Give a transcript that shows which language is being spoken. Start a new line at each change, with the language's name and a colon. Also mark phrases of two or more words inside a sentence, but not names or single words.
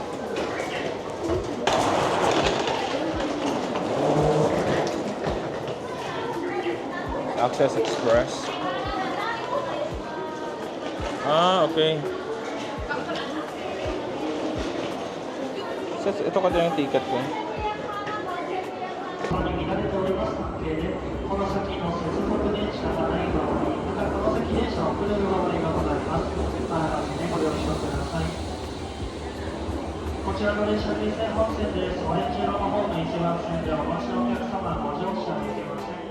English: Access Express. Ah, okay.
Filipino: So, ito ka din yung ticket ko.
Japanese: この先の接続電車がない場合、またこの先電車を遅れる場合がございます。あらかじめご了承ください。こちらの列車京成本線です。オレンジ色の方の一番線でお待ちのお客様ご乗車できません。